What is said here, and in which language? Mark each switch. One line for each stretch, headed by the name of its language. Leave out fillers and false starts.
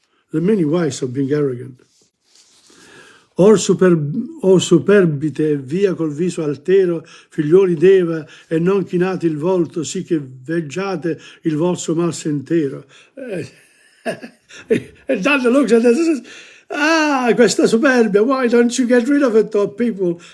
English: There are many ways of being arrogant.
Italian: O superbite, via col viso altero, figlioli d'Eva, e non chinate il volto, sì che veggiate il vostro mal sentero.
English: And Dante looks at this and says,
Italian: questa superbia,
English: why don't you get rid of it, people?